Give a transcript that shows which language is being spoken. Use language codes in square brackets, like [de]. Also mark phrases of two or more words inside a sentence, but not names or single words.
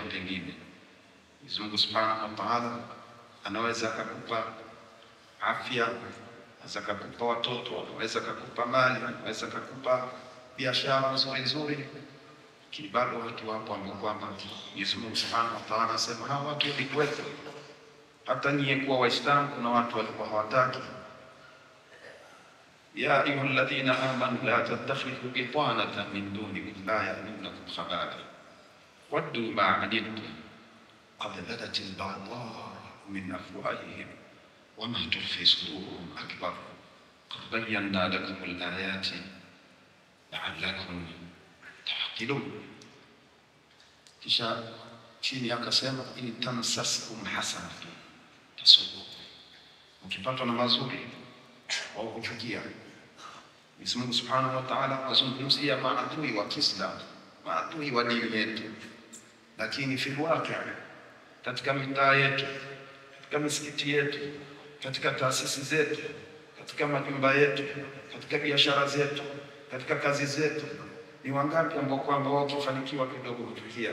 [sw] Pengine Mwenyezi Mungu [ar] سبحانه وتعالى [sw] anaweza akakupa afya, anaweza akakupa watoto, anaweza akakupa mali, anaweza akakupa biashara nzuri, lakini bado watu wapo ambao kwamba Mwenyezi Mungu [ar] سبحانه وتعالى [sw] anasema hawa watu walikuwepo. Hata nyie kuwa Waislamu kuna watu walikuwa hawataki. [ar] يا أيها الذين آمنوا لا تتخذوا بطانة من دونكم لا يألونكم خبالا ودوا ما عنتم قد بدت البغضاء من أفواههم وما تخفي صدورهم أكبر قد بينا لكم الآيات لعلكم تعقلون. [sw] Kisha chini akasema [ar] إن تمسسكم حسنة تسؤكم, [sw] ukipatwa na mazuri au kuchukia. Mwenyezi Mungu [ar] سبحانه وتعالى [sw] azungumzia maadui wa Kiislamu, maadui wa dini yetu, lakini fiwake katika mitaa yetu, katika misikiti yetu, katika taasisi zetu, katika majumba yetu, katika biashara zetu, katika kazi zetu, ni wangapi ambao kwamba wakifanikiwa kidogo kuchukia?